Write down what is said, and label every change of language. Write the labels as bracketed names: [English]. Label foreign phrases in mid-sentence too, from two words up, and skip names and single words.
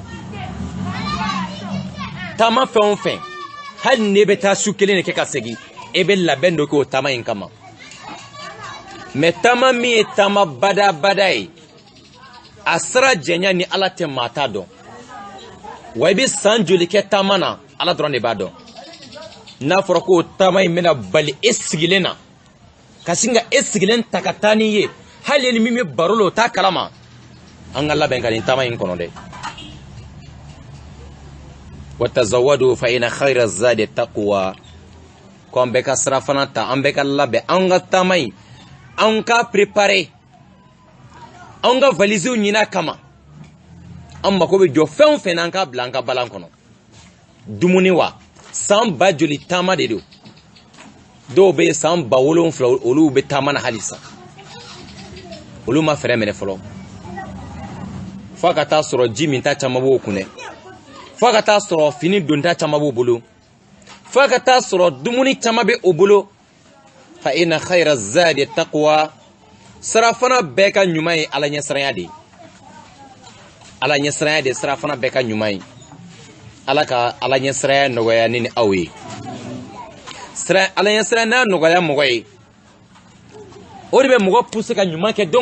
[Bambara] taama fɛn o fɛn hali ne bɛ taa su kelen de kɛ ka segin e bɛ labɛn dɔ kɛ o taama in kama mais taama min ye taama badabada ye a sira jɛnya ni Ala tɛ maa t'a dɔn wa i bɛ san joli kɛ taama na Ala dɔrɔn de b'a dɔn n'a fɔra ko taama in bɛna bali e sigilen na ka sin ka e sigilen ta ka taa n'i ye hali ni min bɛ baro la o t'a kalama an ka labɛn ka nin taama in kɔnɔ dɛ [Arabic] watazawadu fa ina khayra zadi taqwa [Bambara] ko an bɛɛ ka sira fana ta an bɛɛ ka labɛn an ka taama in an ka préparer an ka valisew ɲini a kama an mako bɛ jɔ fɛn o fɛn na an k'a bila an ka balan kɔnɔ dumuni wa san ba joli taama de don dɔw bɛ san ba 7 olu bɛ taama na halisa olu ma fɛrɛ minɛ fɔlɔ fo ka taa sɔrɔ ji min ta caman b'o kun dɛ fo ka taa sɔrɔ fini donta caman b'o bolo fo ka taa sɔrɔ dumuni caman bɛ o bolo [Arabic] fa ina khayra zadi taqwa [Bambara] sira fana bɛɛ ka ɲuman ye Ala ɲɛsiranya de ye Ala ɲɛsiranya de sira fana bɛɛ ka ɲuman ye Ala ka Ala ɲɛsiranya nɔgɔya ne ni aw ye Ala ɲɛsiranya n'a nɔgɔya mɔgɔ ye o de bɛ mɔgɔ pousser ka ɲuman kɛ don